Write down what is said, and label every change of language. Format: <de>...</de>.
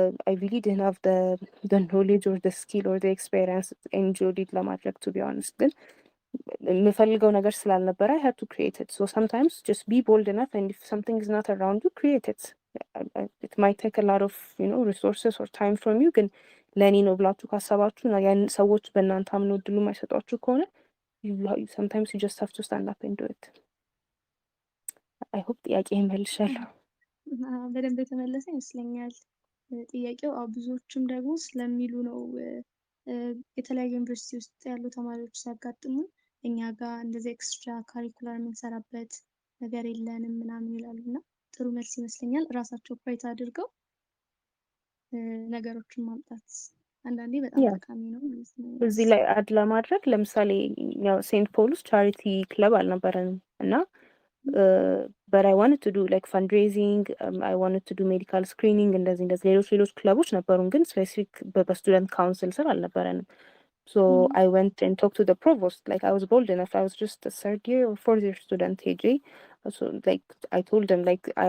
<en>I really didn't have the knowledge or the skill or the experience NGO lead ለማድረግ to be honest</en> <am>ግን የምፈልገው ነገር ስላልነበረ</am> <en>I had to create it so sometimes just be bold enough and if something is not around you create it it might take a lot of you know resources or time from you</en> <am>ግን ለኔ ነው ብላችሁ ካሰባችሁ እና ያን ሰዎች በእናንተ አምነው እድሉ የማይሰጧችሁ ከሆነ</am> <en>sometimes you just have to stand up and do it I hope</en> <am>ጥያቄ ይመልሻለሁ በደንብ የተመለሰ ይመስለኛል ጥያቄው ብዙዎችም ደግሞ ስለሚሉ ነው የተለያየ ዩኒቨርሲቲ ውስጥ ያሉ ተማሪዎች ሲያጋጥሙ እኛ ጋር እንደዚህ ኤክስትራ ካሪኩላር የምንሰራበት ነገር የለንም ምናምን ይላሉና ጥሩ መልስ ይመስለኛል ራሳቸው ፋይት አድርገው ነገሮችን ማምጣት አንዳንዴ በጣም ጠቃሚ ነው ማለት ነው እዚህ ላይ አድ ለማድረግ ለምሳሌ ያው ሴንት ፖልስ ቻሪቲ ክለብ አልነበረንም</am> <en>እና but I wanted to do like fundraising I wanted to do medical screening</en> <am>እንደዚህ ሌሎች ክለቦች ነበሩን ግን ስፔሲፊክ በስቱደንት ካውንስል ስር አልነበረንም</am> <en>so I went and talked to the provost like I was bold enough I was just a 3rd year or 4th year student AJ so like I told them like</en>